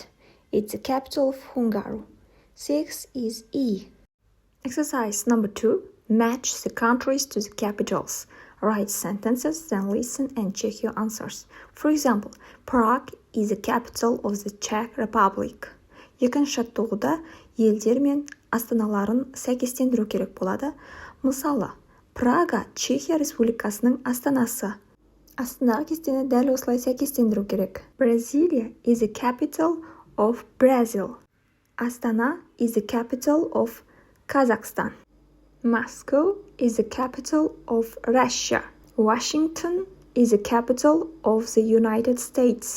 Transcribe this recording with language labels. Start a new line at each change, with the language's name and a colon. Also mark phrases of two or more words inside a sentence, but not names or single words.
English: It's the capital of Hungary. 6 is E. Exercise number 2. Match the countries to the capitals. Write sentences, then listen and check your answers. For example, Prague is the capital of the Czech Republic.
Kazakh: Екінші жаттығуда елдер мен астаналарын сәйкестендіру керек болады. Мысалы, Прага Чехия Республикасының астанасы. Астанаға кестені дәл осылай сәйкестендіру керек.
English: Brasilia is the capital of Brazil. Astana is the capital of Kazakhstan. Moscow is the capital of Russia. Washington is the capital of the United States.